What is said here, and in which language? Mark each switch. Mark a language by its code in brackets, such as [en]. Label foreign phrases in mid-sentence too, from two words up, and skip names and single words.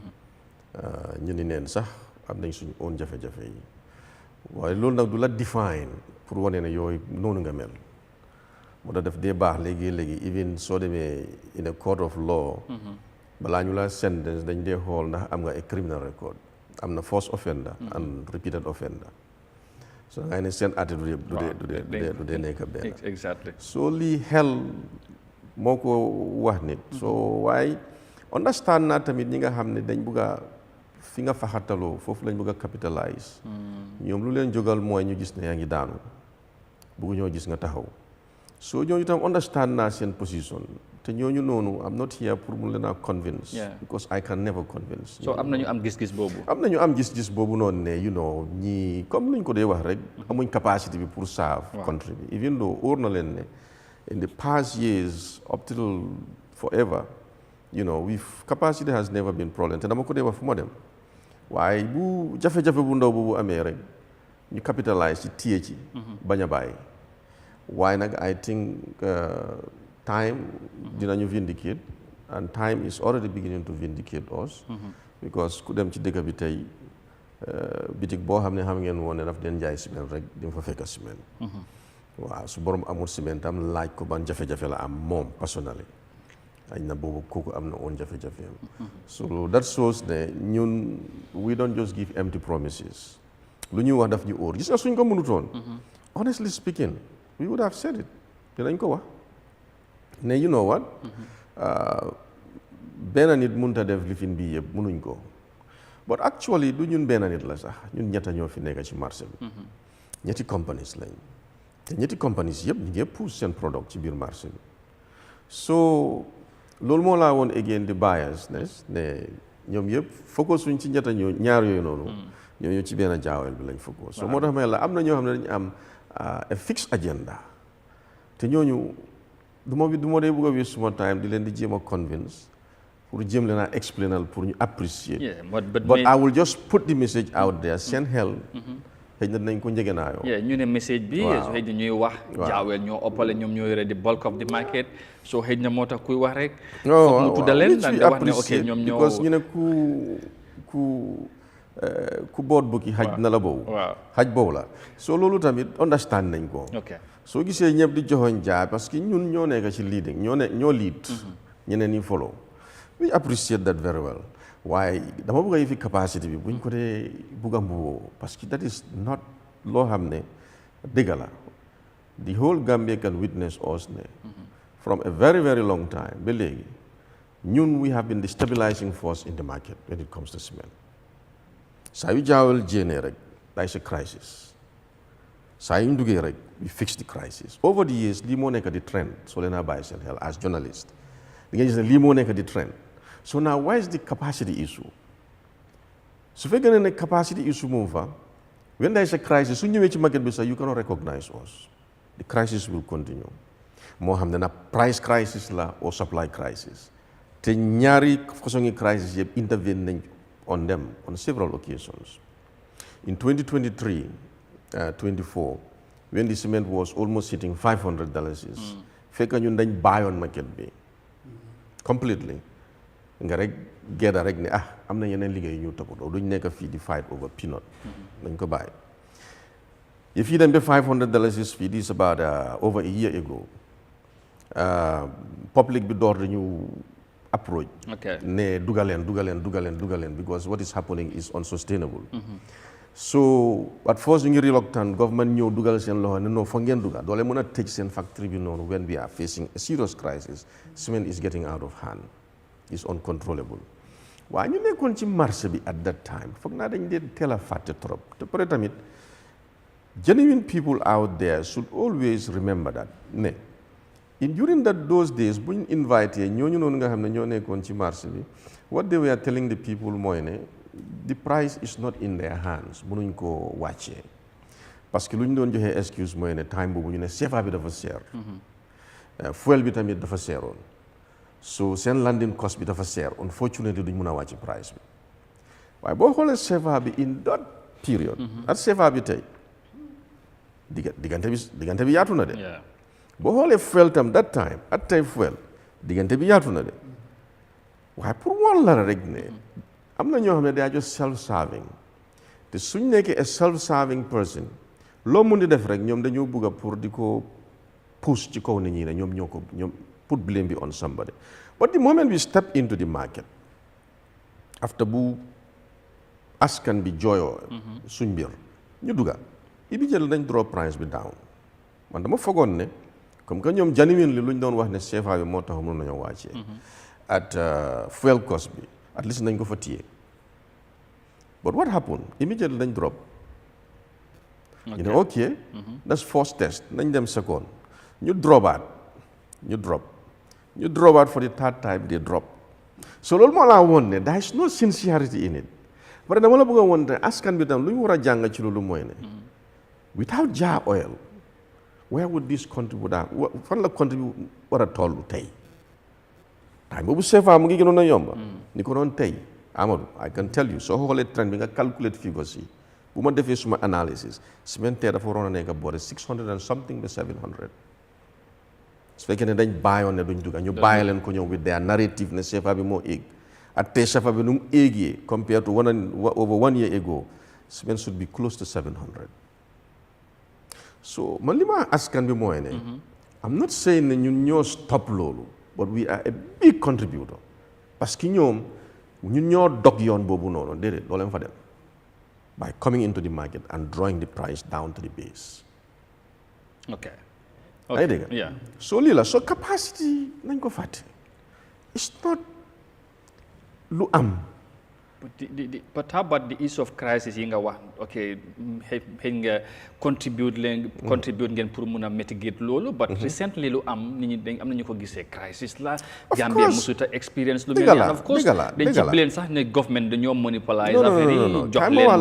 [wo] ñu ni neen sax am nañ suñu own jafe-jafe yi waaye loolu nag du la define pour wane ne yooyu noonu nga mel moo tax daf dee baax léegi even soo demee [en] in a court of law [wo] balaa ñu la sentence dañ dee xool ndax am nga [en] a criminal record [wo] am na [en] first offender and repeated offender so [wo] ngay ne seen attitude yëpp du dee nekk benn [en] exactly [wo] so lii xel moo ko wax nit so waaye understand naa tamit ñi nga xam ne dañ bëgg a fi nga faxataloo foofu lañ bëgg a capitalise ñoom lu leen jógal mooy ñu gis ne yaa ngi daanu bëggu ñoo gis nga taxaw so ñooñu tam understand naa seen position te ñooñu noonu [en] I'm not here [wo] pour mu leen a convince [en] because I can never convince [wo] so am nañu am gis-gis boobu noonu ne ñii comme luñ ko dee wax rek amuñ capacité bi pour serve country bi [en] even though [wo] óor na leen ne [en] in the past years up till forever with capacity has never been problem [wo] te dama ko dee wax fu ma dem waaye bu jafe-jafe bu ndaw boobu amee rek ñu capitalize ci téye ci bañ a bàyyi waaye nag [en] I think time [wo] dinañu vindicate [en] and time is already beginning to vindicate us because [wo] ku dem ci dëkk bi tey bitik boo xam ne xam ngeen woon ne daf den jaay ciment rek di nga fa fekk ciment waaw su borom amul ciment am laaj ko ban jafe-jafe la am moom personnally añ na boobu kooku am na oon jafe-jafe am [en] so that shows [wo] ne ñun [en] we don't just give empty promises [wo] lu ñuy wax daf ñu óor gis nga suñ ko mënutoon [en] honestly speaking we would have said it [wo] dinañ ko wax ne [en] you know what [wo] benn nit mënut a def lifin bii yëpp mënuñ ko [en] but actually [wo] du ñun benn nit la sax ñun ñetta ñoo fi nekk ci marché bi ñetti companies lañ te ñetti companies yëpp ñu ngi pousse seen product ci biir marché bi so loolu moo laa woon again di biasness ne ñoom yëpp focus suñ ci ñetta ñoo ñaar yooyu noonu ñoo ci benn jaawel bi lañ focus so moo tax may la am na ñoo xam ne dañu am [en] a fixed agenda [wo] te ñooñu du ma dee bëgg a waste suma time di leen di jéem a convince pour jéem leen a explainal pour ñu apprécier [en] but I will just put the message out there [wo] seen xel xëy na dinañ ko njëgënaayoo ñu ne message bi xëy na ñuy wax jaawel ñoo ëppale ñoom ñoo yore di [en] bulk of the market so [wo] xëy na moo tax kuy wax rek foog mu tudda leen daan nga wax ne ok ñoom ñoo because ñu ne ku boot bukki xaj na la boobu xaj boobu la so loolu tamit understand nañ ko soo gisee ñëpp di joxoñ jaay [fr] parce que [wo] ñun ñoo nekk ci leading ñoo lead ñeneen ñi follow [en] we appreciate that very well [wo] waaye dama bëgg a yi fi capacity bi buñ ko dee bugg a mbuwoo [fr] parce que [en] that is not [wo] loo xam ne dëgg la [en] the whole Gambia can witness us ne from a very very long time [wo] ba léegi ñun [en] we have been the stabilizing force in the market when it comes to cement [wo] saa yu jaawal jéenee rek [en] that is a crisis [wo] saa yu ñu duggee rek [en] we fix the crisis over the years [wo] lii moo nekk di trend soo leen a bàyyi seen xel [en] as journalist [wo] di nga gis ne lii moo nekk di trend [en] so now why is the capacity issue [wo] su fekkee ne [en] capacity issue [wo] moom fa [en] when there is a crisis [wo] su ñëwee ci market bi sax [en] you cannot recognize us the crisis will continue [wo] moo xam ne na [en] price crisis la or supply crisis [wo] te ñaari façon yi crisis yëpp intervene nañ [en] on them on several occasions in 2023 24 when the cement was almost hitting $500 [wo] fekk ñun dañ bàyyoon market bi completely nga rek gedda rek ne am na yeneen liggéey ñu toppatoo duñ nekk fii di [en] fight over peanut [wo] dañ ko bàyyi if yi dem ba $500 fii [en] this about over a year ago [wo] public bi door dañu approach ne dugaleen [en] because what is happening is unsustainable so at first [wo] ñu ngi reluctant government ñëw dugal seen loxo ne non fa ngeen dugal doole mën a tëj seen factory bi noonu [en] when we are facing a serious crisis cement is getting out of hand is uncontrollable [wo] waaye ñu nekkoon ci marché bi [en] at that time [wo] foog naa dañ dee teel a fàtte trop te pare tamit [en] genuine people out there should always remember that ne during those days [wo] bu ñu invité ñooñu noonu nga xam ne ñoo nekkoon ci marché bi [en] what they were telling the people [wo] mooy ne [en] the price is not in their hands [wo] mënuñ ko wàccee [fr] parce que [wo] lu ñu doon joxee excuse mooy ne time boobu ñu ne CFA bi dafa seer fuel bi tamit dafa seeroon so seen landing cost bi dafa seer unfortunately duñ mën a wàcc price bi waaye boo xoolee CFA bi [en] in that period [wo] at CFA bi tey diggante bi yaatu na de boo xoolee fuel tam [en] that time [wo] at tey fuel diggante bi yaatu na de waaye pour wan la rek ne am na ñoo xam ne [en] they are just [wo] self-serving te suñ nekkee [en] a self-serving person [wo] loo mun di def rek ñoom dañoo bëgg a pour di ko push ci kaw nit ñi ne [en] ñoom put blame bi on somebody but the moment we step into the market after [wo] bu askan bi jooyoo suñ mbir ñu dugga immediately dañ drop price bi down man dama fogoon ne [fr] comme que [wo] ñoom genuinely lu ñu doon wax ne CFA bi moo tax mënoon nañoo wàccee at [en] fuel cost [wo] bi [en] at least [wo] nañ ko fa téye [en] but what happened immediately [wo] dañ drop ñu ne ok [en] that's first test [wo] nañ dem second ñu dropaat [en] for the third time they drop [wo] so loolu moo laa woon ne [en] there is no sincerity in it [fr] parce que [wo] dama la bëgg a woon ne askan bi tam lu ñu war a jàng ci loolu mooy ne [en] without Jah oil where would this contribute [wo] fan la contribute war a toll tey time boobu CFA mu ngi gënoon a yomba ni ko doon tey Amadou [en] I can tell you [wo] soo xoolee trend bi nga calculate figures yi bu ma defee suma analysis cement dafa waroon a nekk boore 600 [en] and something [wo] ba 700 su fekkee ne dañ bàyyoon ne duñ dugga ñu bàyyi leen ko ñëw [en] with their narrative [wo] ne CFA bi moo éeg at tey CFA bi nu mu éegee [en] compared to over 1 year ago cement should be close to 700 [wo] so man li ma askan bi mooy ne [en] I'm not saying [wo] ne ñun ñoo stop loolu [en] but we are a big contributor [fr] parce que [wo] ñun ñoo dog yoon boobu noonu déedéet doo leen fa dem [en] by coming into the market and drawing the price down to the base. Okay. [wo] Ay dégg nga. [en] Yeah. [wo] So lii la so capacity nañ ko fàtte [en] it's not [wo] lu am [en] But how about the issue of crisis [wo] yi nga wax okay xëy nga contribute ngeen pour mun a mitigate loolu [en] but recently [wo] lu am nit ñi dañ am nañu ko gisee crisis la Gambia musuta experience lu mel ni [en] of course [wo] dañ ci blame sax ne government dañoo monopolize affaire yi jox leen